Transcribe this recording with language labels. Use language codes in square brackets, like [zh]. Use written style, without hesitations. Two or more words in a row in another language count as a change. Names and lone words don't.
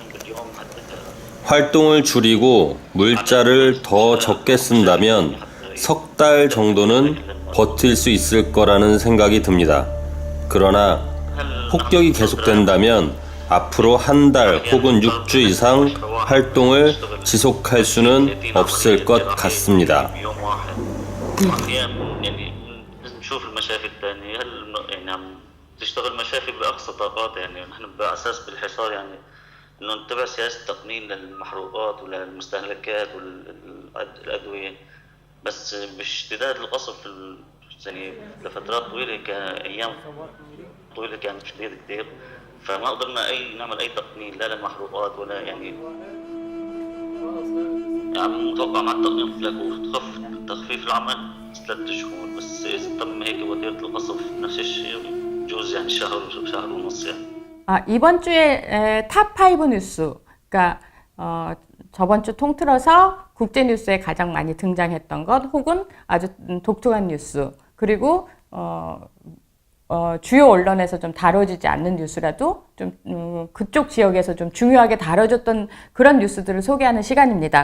[ko] 활동을 줄이고 물자를 더 적게 쓴다면 석 달 정도는 버틸 수 있을 거라는 생각이 듭니다. 그러나 폭격이 계속된다면 앞으로 한 달 혹은 6주 이상 활동을 지속할 수는 없을 것 같습니다. [ar] يعني نشوف المشافي الثانية هل يعني عم تشتغل مشافي بأقصى طاقات، يعني نحن على أساس بالحصار يعني إنه نتبع سياسة تقنين للمحروقات وللمستهلكات والأدوية، بس باشتداد القصف يعني لفترات طويلة كأيام طويلة كانت شديدة كتير، فما قدرنا نعمل أي تقنين لا للمحروقات ولا يعني متوقع مع التقنين تخف تخفيف العمل 3 شهور، بس إذا تم هيك وتيرة القصف نفس الشيء بجوز يعني شهر ونص يعني. [ko] 이번 주에 탑5 뉴스, 그러니까 저번 주 통틀어서 국제 뉴스에 가장 많이 등장했던 것, 혹은 아주 독특한 뉴스, 그리고 주요 언론에서 좀 다뤄지지 않는 뉴스라도 좀 그쪽 지역에서 좀 중요하게 다뤄졌던 그런 뉴스들을 소개하는 시간입니다.